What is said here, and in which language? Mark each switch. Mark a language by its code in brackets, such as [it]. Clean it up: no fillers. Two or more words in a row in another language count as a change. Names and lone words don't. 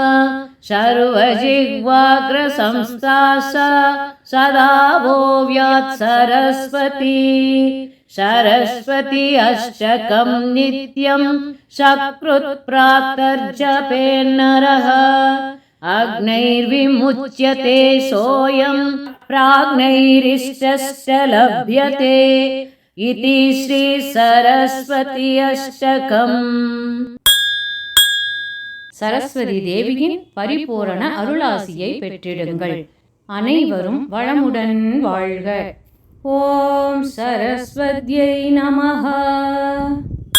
[sa] सर्वजिह्वाग्रसंस्था सदा वो व्यात् सरस्वती सरस्वती अष्टकं नित्यं सकृत्प्रातर्जपेन्नरः अग्नैर्विमुच्यते सोऽयं प्राग्नैरिष्टश्च लभ्यते इति श्री सरस्वती अष्टकम्. [ta] சரஸ்வதி தேவியின் பரிபூரண அருளாசியை பெற்றிடுங்கள். அனைவரும் வளமுடன் வாழ்க. [sa] ओम् सरस्वत्यै नमः.